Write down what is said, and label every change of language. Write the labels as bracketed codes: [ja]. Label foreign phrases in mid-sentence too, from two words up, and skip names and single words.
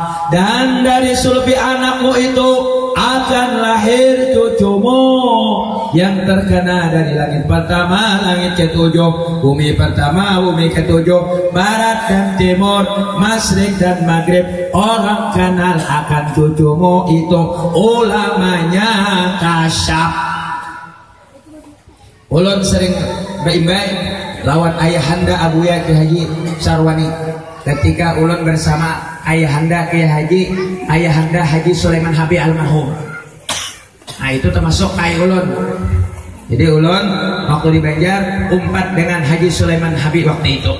[id] Dan dari sulbi anakmu itu akan lahir cucumu yang terkena dari langit pertama, langit ketujuh, bumi pertama, bumi ketujuh, barat dan timur, masyrik dan maghrib. Orang kenal akan cucumu itu ulamanya Kasyaf. [bjn] Ulun sering berimbai lawan ayahanda Abuya Ki Haji Sarwani ketika ulun bersama ayahanda Ki Haji, ayahanda Haji Sulaiman Habib almarhum. Nah itu termasuk ayah ulun. Jadi ulun waktu di Banjar umpat dengan Haji Sulaiman Habib waktu itu.